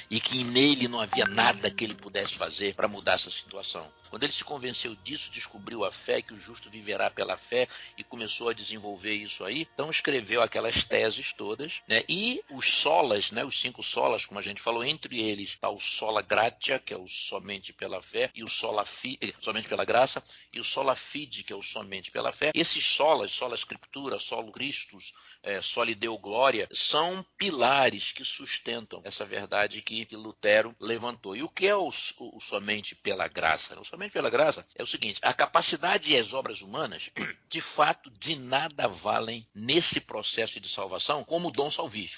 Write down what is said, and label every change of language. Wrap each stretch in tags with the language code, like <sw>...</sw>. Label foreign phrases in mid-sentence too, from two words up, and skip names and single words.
<pt>E que nele não havia nada que ele pudesse fazer para mudar essa situação. Quando ele se convenceu disso, descobriu a fé, que o justo viverá pela fé, e começou a desenvolver isso aí, então escreveu aquelas teses todas, né? E os solas, né? Os 5 solas, como a gente falou, entre eles está o</pt> <la>sola gratia,</la> <pt>que é o somente pela fé, e o sola somente pela graça, e o</pt> <la>sola fide,</la> <pt>que é o somente pela fé. Esses solas,</pt> <la>sola scriptura, solo Christus, soli Deo Glória,</la> <pt>são pilares que sustentam essa verdade que Lutero levantou. E o que é o somente pela graça? O somente pela graça é o seguinte: a capacidade e as obras humanas, de fato, de nada valem nesse processo de salvação como dom salvífico.</pt>